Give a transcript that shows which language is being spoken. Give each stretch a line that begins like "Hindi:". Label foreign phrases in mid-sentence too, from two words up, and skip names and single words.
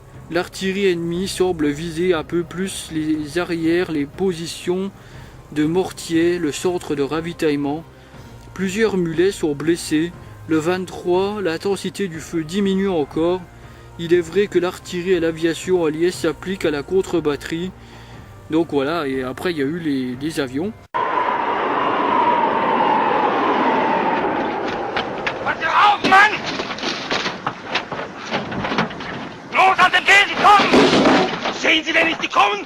French: L'artillerie ennemie semble viser un peu plus les arrières, les positions de mortier, le centre de ravitaillement. Plusieurs mulets sont blessés. Le 23, l'intensité du feu diminue encore. Il est vrai que l'artillerie et l'aviation alliée s'appliquent à la contre-batterie. Donc voilà, et après il y a eu les avions.
German: Mann! Los an den Gel, die kommen! Sehen Sie denn nicht, die kommen?